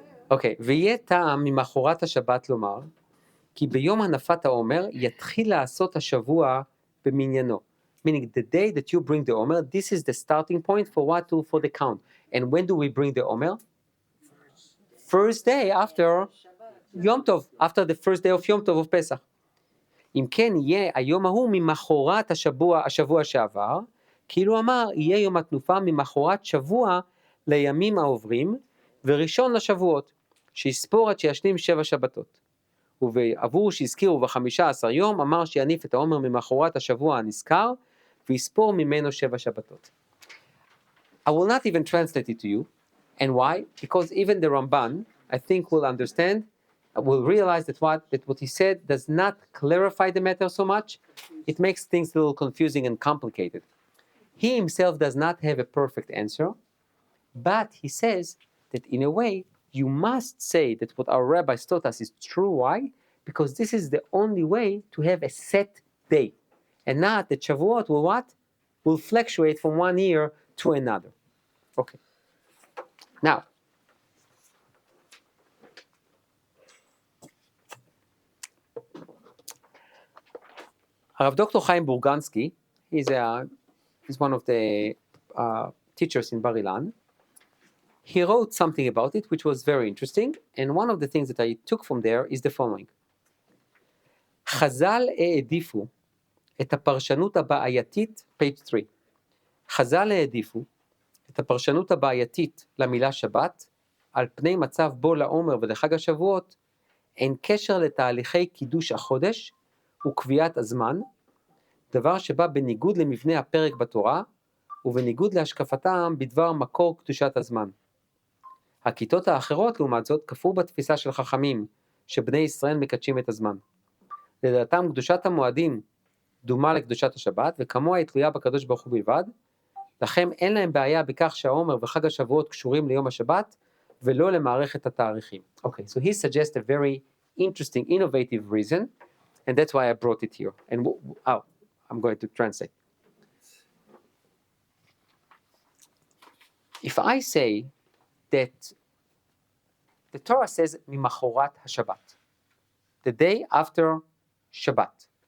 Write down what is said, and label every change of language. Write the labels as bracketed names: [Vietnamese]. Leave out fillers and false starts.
[Hebrew] אוקיי, ויהיה טעם ממחרת השבת לומר, כי ביום הנפת העומר יתחיל לעשות השבוע במניינו. [English] Meaning the day that you bring the Omer, this is the starting point for for the count. And when do we bring the Omer? First day after Yom Tov, after the first day of Yom Tov of Pesach. [Hebrew] אם כן יהיה היום ההוא ממחרת השבוע שעבר, כאילו אמר יהיה יום התנופה ממחרת שבוע לימים העוברים, וראשון לשבועות, שיספור עד שישלים 7 שבתות. ועבור שהזכירו ב15 יום, אמר שיניף את העומר ממחרת השבוע הנזכר, ויספור ממנו 7 שבתות. [English] I will not even translate it to you. And why? Because even the Ramban, I think, will understand, will realize that what he said does not clarify the matter so much. It makes things a little confusing and complicated. He himself does not have a perfect answer, but he says that in a way, you must say that what our rabbis taught us is true. Why? Because this is the only way to have a set day. And not that Shavuot will what? Will fluctuate from one year to another. Okay. Now, Rav Dr. Chaim Burgansky, he's one of the teachers in Bar Ilan. He wrote something about it, which was very interesting, and one of the things that I took from there is the following. [Hebrew] חז"ל העדיפו את הפרשנות הבעייתית, [English] page 3. [Hebrew] חז"ל העדיפו את הפרשנות הבעייתית למילה שבת, על פני מצב בו לעומר ולחג השבועות, אין קשר לתהליכי קידוש החודש וקביעת הזמן, דבר שבא בניגוד למבנה הפרק בתורה, ובניגוד להשקפתם בדבר מקור קדושת הזמן. הכיתות האחרות, לעומת זאת, כפרו בתפיסה של חכמים, שבני ישראל מקדשים את הזמן. לדעתם, קדושת המועדים דומה לקדושת השבת, וכמוה היא תלויה בקדוש ברוך הוא בלבד, לכם אין להם בעיה בכך שהעומר וחג השבועות קשורים ליום השבת, ולא למערכת התאריכים. [English] Okay, so he suggests a very interesting, innovative reason, and that's why I brought it here. And I'm going to translate. If I say that the Torah says [Hebrew] mimachorat haShabbat, [English] the day after Shabbat.